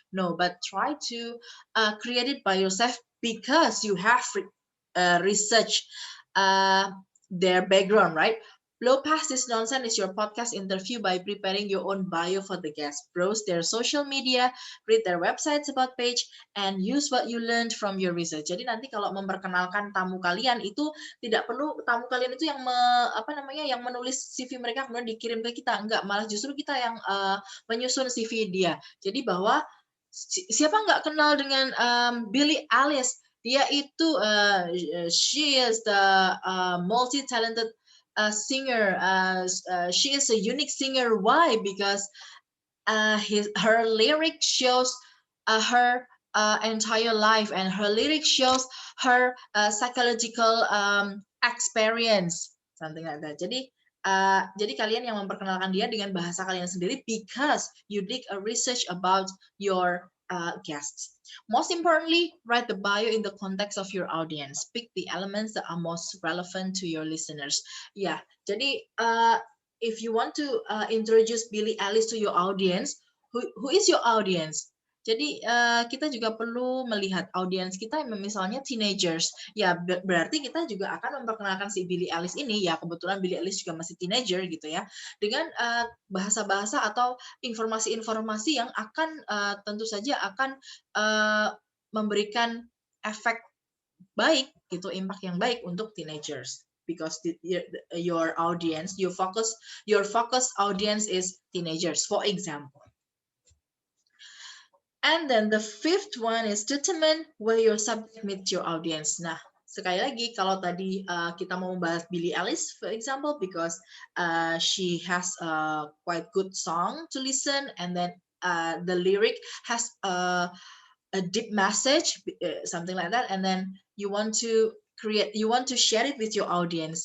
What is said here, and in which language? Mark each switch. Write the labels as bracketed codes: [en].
[en] No, but try to create it by yourself because you have researched their background, right? Blow past this nonsense is your podcast interview by preparing your own bio for the guest. Browse their social media, read their websites about page, and use what you learned from your research. [id] Jadi nanti kalau memperkenalkan tamu kalian itu tidak perlu tamu kalian itu yang yang menulis CV mereka kemudian dikirim ke kita, enggak, malah justru kita yang menyusun CV dia. Jadi bahwa siapa nggak kenal dengan Billie Eilish? Dia itu [en] she is the multi-talented singer. She is a unique singer. Why? Because her lyric shows her entire life, and her lyric shows her psychological experience, something like that. [id] Jadi kalian yang memperkenalkan dia dengan bahasa kalian sendiri [en] because you did a research about your guests. Most importantly, write the bio in the context of your audience. Pick the elements that are most relevant to your listeners. [id] Ya, jadi [en] if you want to introduce Billie Eilish to your audience, who is your audience? [id] Jadi kita juga perlu melihat audiens kita misalnya teenagers. Ya berarti kita juga akan memperkenalkan si Billie Eilish ini, ya kebetulan Billie Eilish juga masih teenager gitu ya, dengan bahasa-bahasa atau informasi-informasi yang akan tentu saja akan memberikan efek baik gitu, impact yang baik untuk teenagers. [en] Because your audience, your focus audience is teenagers, for example. And then the fifth one is determine where your subject meets your audience. [id] Nah, sekali lagi kalau tadi kita mau membahas Billie Eilish, [en] for example, because she has a quite good song to listen, and then the lyric has a deep message, something like that, and then you want to share it with your audience.